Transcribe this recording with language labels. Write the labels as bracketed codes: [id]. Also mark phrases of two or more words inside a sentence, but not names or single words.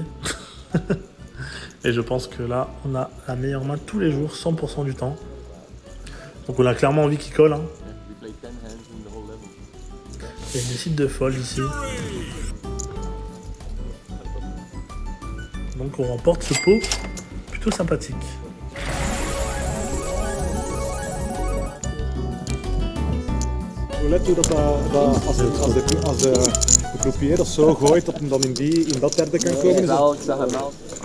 [fr] Et je pense que là, on a la meilleure main tous les jours, 100% du temps. Donc on a clairement envie qu'il colle. Hein. Et il décide de fold ici. Donc on remporte ce pot plutôt sympathique. [nl] Hoe let u dat als de croupier dat zo gooit dat hem dan in dat derde kan komen? Is dat... Ik zag hem al.